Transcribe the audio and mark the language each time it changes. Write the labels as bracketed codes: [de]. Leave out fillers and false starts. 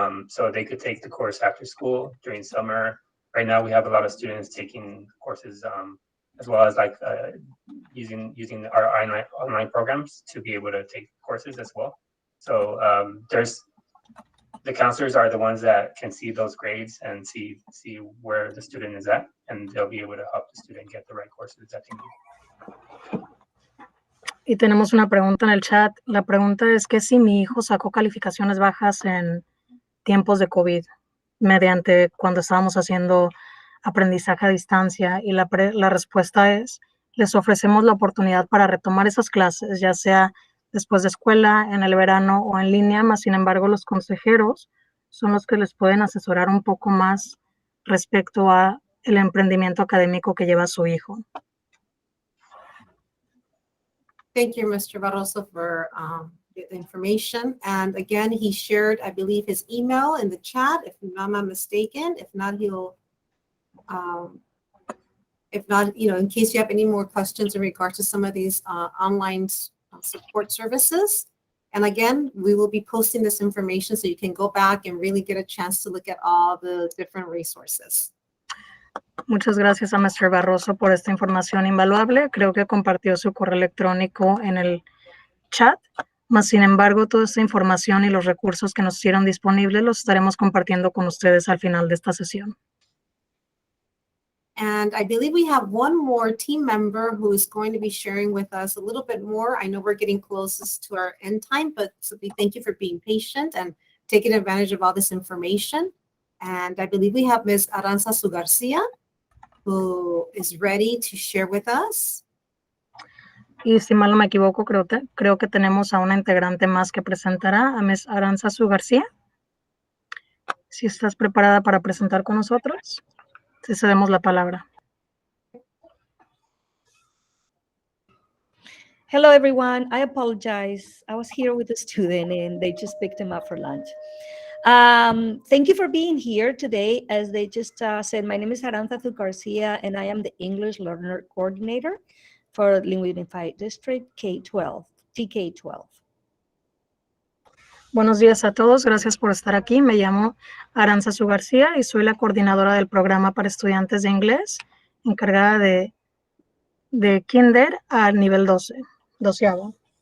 [en] So they could take the course after school during summer. Right now we have a lot of students taking courses as well as like using our online programs to be able to take courses as well. So the counselors are the ones that can see those grades and see where the student is at, and they'll be able to help the student get the right courses that they need. [es] Y tenemos una pregunta en el chat. La pregunta es que si mi hijo sacó calificaciones bajas en tiempos de COVID, mediante cuando estábamos haciendo aprendizaje a distancia, y la respuesta es, les ofrecemos la oportunidad para retomar esas clases, ya sea después de escuela, en el verano o en línea, más sin embargo los consejeros son los que les pueden asesorar un poco más respecto a el emprendimiento académico que lleva su hijo. [en] Thank you, Mr. Barroso, for the information. And again, he shared, I believe, his email in the chat, if I'm not mistaken. If not, he'll, in case you have any more questions in regards to some of these online support services, And again, we will be posting this information so you can go back and really get a chance to look at all the different resources. [es] Muchas gracias a Mr. Barroso por esta información invaluable. Creo que compartió su correo electrónico en el chat. Mas, sin embargo, toda esta información y los recursos que nos hicieron disponibles los estaremos compartiendo con ustedes al final de esta sesión. [en] And I believe we have one more team member who is going to be sharing with us a little bit more. I know we're getting closest to our end time, but so we thank you for being patient and taking advantage of all this information. And I believe we have Ms. Aranzazu Garcia, who is ready to share with us. [es] Y si mal no me equivoco, creo que tenemos a una integrante más que presentará, a Ms. Aranzazu García. Si estás preparada para presentar con nosotros, te cedemos la palabra. [en] Hello, everyone. I apologize. I was here with a student and they just picked him up for lunch. Thank you for being here today. As they just said, my name is Aranzazu Garcia and I am the English Learner Coordinator for Lingua Unified District K-12, TK-12. [es] Buenos días a todos. Gracias por estar aquí. Me llamo Aranzazu García y soy la coordinadora del programa para estudiantes de inglés, encargada de Kinder al nivel 12avo.